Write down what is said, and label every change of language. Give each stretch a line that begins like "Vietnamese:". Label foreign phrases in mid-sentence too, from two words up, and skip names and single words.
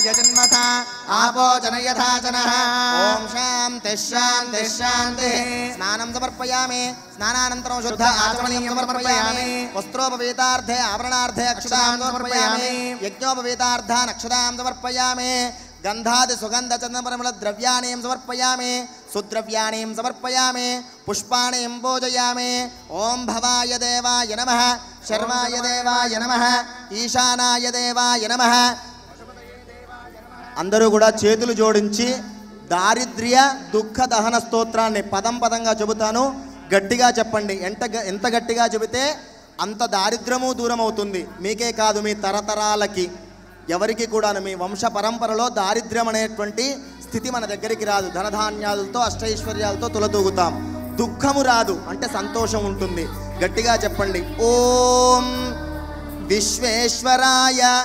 Sanskrit: जन्मथा आपो जनयथा जनः ॐ शान्तिः शान्तिः शान्तिः स्नानं समर्पयामि स्नानानन्तरं शुद्ध आचमनीयं समर्पयामि वस्त्रोपवीतार्थे आवरणार्थे अक्षतां समर्पयामि यज्ञोपवीतार्थान् अक्षतां समर्पयामि गंधादि सुगंध चंदनपरिमल द्रव्याणि समर्पयामि सुद्रव्याणि समर्पयामि पुष्पाणि पूजयामि ओम भवाय देवाय नमः शर्वाय देवाय नमः ईशानाय देवाय नमः
Telugu: అందరూ కూడా చేతులు జోడించి దారిద్ర్య దుఃఖ దహన స్తోత్రాన్ని పదం పదంగా చెబుతాను గట్టిగా చెప్పండి ఎంత గట్టిగా చెబితే అంత దారిద్ర్యము దూరం అవుతుంది మీకే కాదు మీ తరతరాలకి ఎవరికి కూడా మీ వంశ పరంపరలో దారిద్ర్యం అనేటువంటి స్థితి మన దగ్గరికి రాదు ధనధాన్యాలతో అష్టైశ్వర్యాలతో తులతూగుతాం దుఃఖము రాదు అంటే సంతోషం ఉంటుంది గట్టిగా చెప్పండి ఓం విశ్వేశ్వరాయ